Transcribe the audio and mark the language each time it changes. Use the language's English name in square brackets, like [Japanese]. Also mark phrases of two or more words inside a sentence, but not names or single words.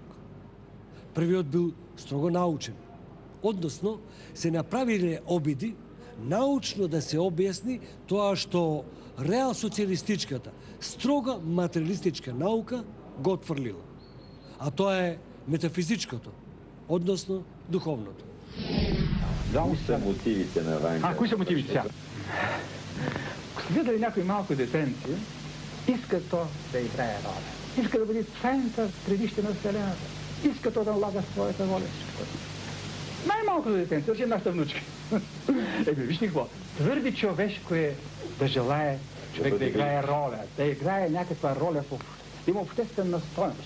[Macedonian] Првиот бил строго научен, односно се направиле обиди научно да се објасни тоа што реал социјалистичката, строга материалистичка наука го отфрлила. А тоа е метафизичкото, односно духовното. [Bulgarian] Кои са мотивите на Ванга? Кои са мотивите сега? Ако сте гледали някои малко детенци, иска то да играе роля. Иска да бъде център, средище на Вселената. Иска то да налага своята воля. Най-малкото детенце, речем нашата внучка. Виж какво, твърди човешко е да желае човек да играе роля, да играе някаква роля, да има обществена стойност.